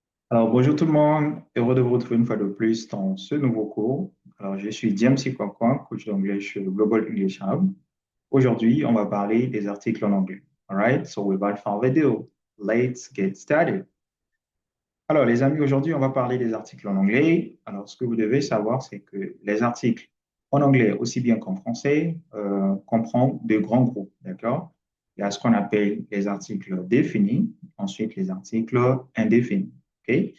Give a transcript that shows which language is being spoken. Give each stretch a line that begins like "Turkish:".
French: Alors, bonjour tout le monde, heureux de vous retrouver une fois de plus dans ce nouveau cours. Alors, je suis James Ikwakwa, coach d'anglais chez le Global English Hub. Aujourd'hui, on va parler des articles en anglais.
English: All right, so without further ado, let's get started.
French: Alors, les amis, aujourd'hui, on va parler des articles en anglais. Alors, ce que vous devez savoir, c'est que les articles en anglais, aussi bien qu'en français, comprennent de grands groupes, d'accord? Il y a ce qu'on appelle les articles définis, ensuite les articles indéfinis, OK?